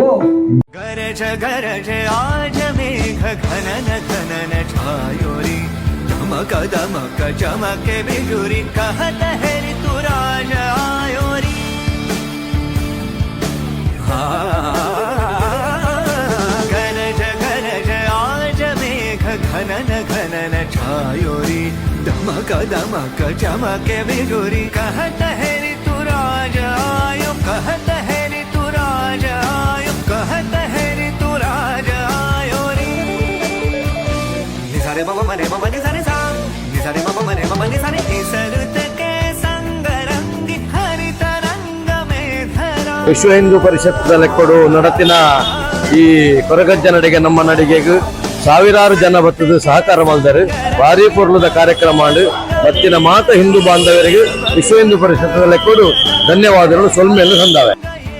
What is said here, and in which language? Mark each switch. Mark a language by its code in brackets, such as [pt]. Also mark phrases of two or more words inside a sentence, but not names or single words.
[hi] गरज गरज आज मेघ घनन घनन छायोरी धमक धमक चमके बिजुरी कहत हेरी तू राज आयोरी गरज गरज आज मेघ घनन घनन छायोरी धमक धमक चमके बिजुरी कहत हेरी तू राजा आयो कहत हेरी तू राजा आयो कहत हेरी तू राजा आयो रे निसारे मम मने मम निसारे सा निसारे मम मने मम निसारे निसरुत के संग रंगी हरित रंग में धरा [tcy] ವಿಶ್ವ ಹಿಂದೂ ಪರಿಷತ್ ಲೆಕ್ಕೊಡು ನಡತಿನ ಈ ಕೊರಗಜ್ಜ ನಡಿಗೆ ನಮ್ಮ ನಡಿಗೆಗೂ ಸಾವಿರಾರು ಜನ ಬತ್ತದು [kn] ಸಹಕಾರ ಮಾಡಿದ್ದಾರೆ [tcy] ಭಾರಿ ಪೂರ್ಣದ ಕಾರ್ಯಕ್ರಮ ಮಾಡಿ ಬತ್ತಿನ ಮಾತ ಹಿಂದೂ ಬಾಂಧವರಿಗೆ ವಿಶ್ವ ಹಿಂದೂ ಪರಿಷತ್ ಲೆಕ್ಕೊಡು ಧನ್ಯವಾದಗಳು ಸೊಲ್ಮೆಯನ್ನು ಸಂದಾವೆ.